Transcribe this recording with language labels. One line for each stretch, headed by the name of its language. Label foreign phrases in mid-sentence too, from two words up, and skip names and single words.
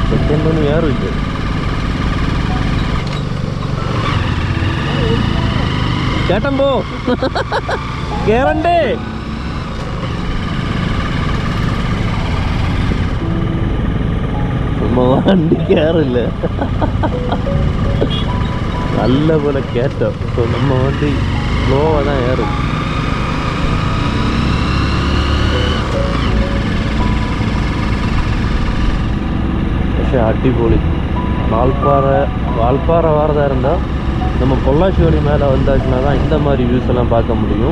Malayalam: എന്തൊന്നും ഏറില്ല. ചേട്ടൻ പോ, കേറണ്ടേ? വണ്ടി കയറില്ല, നല്ല പോലെ കയറ്റം.
Tamil: ஸோ நம்ம வண்டி ஸ்லோவாக தான் ஏறும்.
Malayalam: പക്ഷേ അടിപൊളി.
Tamil: வால்பாறை வரதா இருந்தால் நம்ம பொள்ளாச்சி வழி மேலே வந்தாச்சுன்னா தான் இந்த மாதிரி வியூஸ் எல்லாம் பார்க்க முடியும்.